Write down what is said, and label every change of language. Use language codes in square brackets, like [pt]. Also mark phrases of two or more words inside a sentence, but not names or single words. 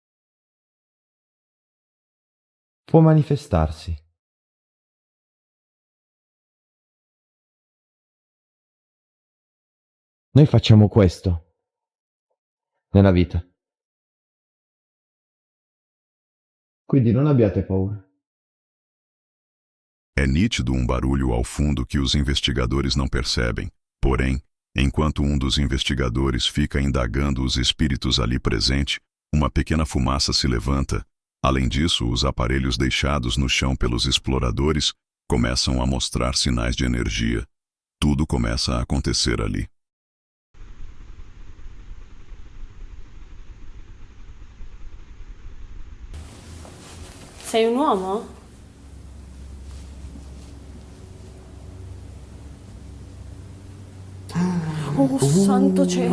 [it] Può manifestarsi. Noi facciamo questo nella vita. Quindi non abbiate paura. [pt] É nítido um barulho ao fundo que os investigadores não percebem. Porém, enquanto um dos investigadores fica indagando os espíritos ali presente, uma pequena fumaça se levanta. Além disso, os aparelhos deixados no chão pelos exploradores começam a mostrar sinais de energia. Tudo começa a acontecer ali. [it] Sei un uomo? Oh, santo cielo.